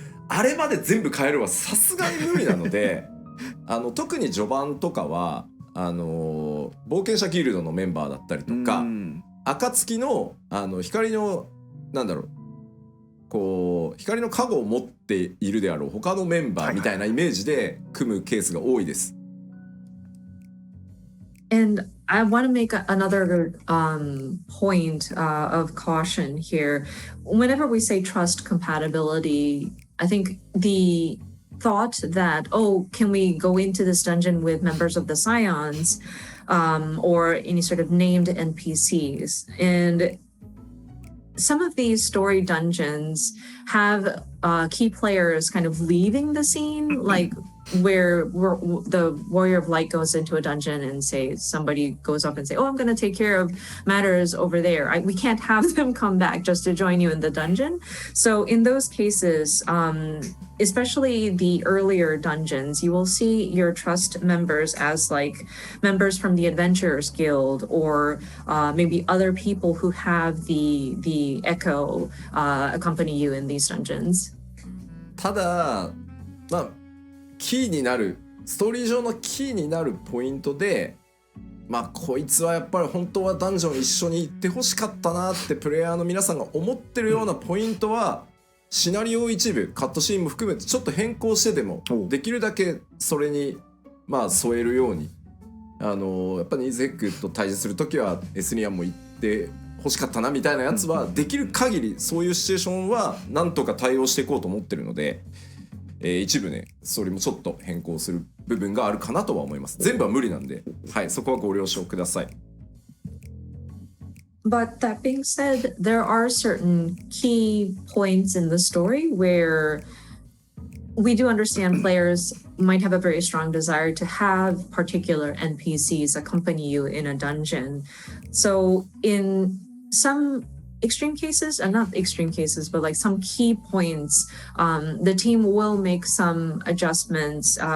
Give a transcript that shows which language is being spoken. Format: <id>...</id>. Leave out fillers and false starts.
<ja>あれまで全部変えるはさすがに無理なので特に序盤とかは冒険者ギルドのメンバーだったりとか、暁の光のなんだろう、こう光の加護を持っているであろう他のメンバーみたいなイメージで組むケースが多いです。</ja> <en>And I want to make another point of caution here. Whenever we say trust compatibility, I think the thought that, oh, can we go into this dungeon with members of the Scions or any sort of named NPCs? And some of these story dungeons have key players kind of leaving the scene, like where the Warrior of Light goes into a dungeon and say somebody goes up and say, oh, I'm going to take care of matters over there. We can't have them come back just to join you in the dungeon. So in those cases, especially the earlier dungeons, you will see your trust members as like members from the Adventurers Guild or maybe other people who have the Echo accompany you in these dungeons.</en> <ja>ただまあキーになるストーリー上のキーになるポイントで、まあこいつはやっぱり本当はダンジョン一緒に行ってほしかったなってプレイヤーの皆さんが思ってるようなポイントはシナリオ一部カットシーンも含めてちょっと変更してでもできるだけそれにまあ添えるようにやっぱりニゼックと対峙するときはエスニアンも行って欲しかったなみたいなやつはできる限りそういうシチュエーションはなんとか対応していこうと思ってるので、一部ねそれもちょっと変更する部分があるかなとは思います。全部は無理なんで、はい、そこはご了承ください。</ja> <en>But that being said, there are certain key points in the story where we do understand players might have a very strong desire to have particular NPCs accompany you in a dungeon. So in some extreme cases, and not extreme cases, but like some key points, the team will make some adjustments.</en>